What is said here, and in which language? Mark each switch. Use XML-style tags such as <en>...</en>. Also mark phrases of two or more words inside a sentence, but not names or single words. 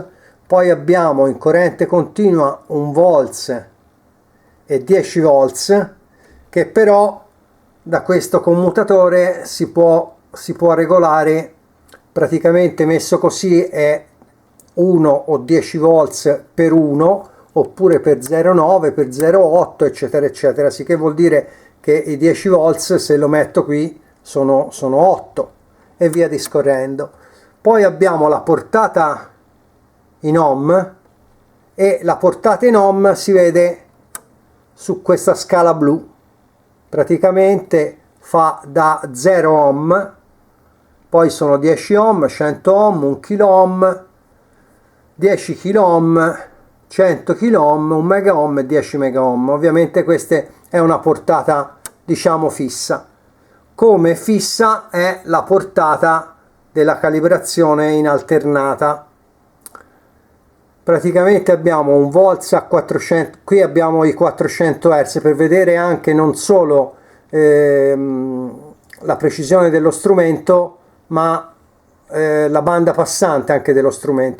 <it>Poi abbiamo in corrente continua un volts e 10 volts, che però da questo commutatore si può regolare, praticamente messo così è 1 o 10 volts per 1 oppure per 0,9, per 0,8 eccetera eccetera, sì, che vuol dire che i 10 volts, se lo metto qui, sono 8 e via discorrendo. Poi abbiamo la portata in ohm, e la portata in ohm si vede su questa scala blu, praticamente fa da 0 ohm, poi sono 10 ohm, 100 ohm, 1 kilo ohm, 10 kilo ohm, 100 kilo ohm, 1 mega ohm e 10 mega ohm. Ovviamente questa è una portata, diciamo, fissa. Come fissa è la portata della calibrazione in alternata. Praticamente abbiamo un volts a 400, qui abbiamo i 400 Hz per vedere anche non solo la precisione dello strumento, ma la banda passante anche dello strumento.</it>